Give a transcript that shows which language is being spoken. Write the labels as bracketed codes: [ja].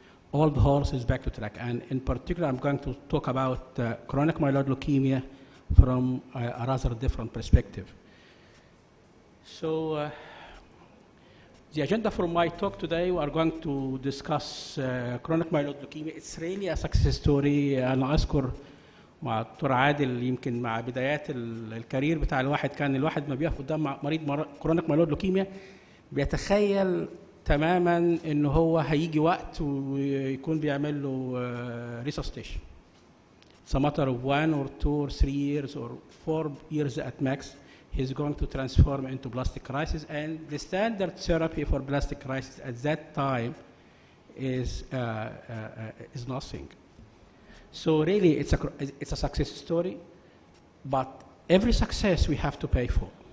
[en] All the horses back to track, and in particular, I'm going to talk about chronic myeloid leukemia from a rather different perspective. So the agenda for my talk today, we are going to discuss chronic myeloid leukemia. It's really a success story. [ar] أنا أذكر مع الدكتور عادل يمكن مع بدايات الكارير بتاع الواحد، كان الواحد ما بيقف قدام مريض كرونيك مايلويد لوكيميا بيتخيل تماما ان هو هيجي وقت ويكون بيعمل له resuscitation. [en] It's a matter of 1 or 2 or 3 years or 4 years at max. He's going to transform into plastic crisis, and the standard therapy for plastic crisis at that time is nothing. So really, it's a success story, but every success we have to pay for.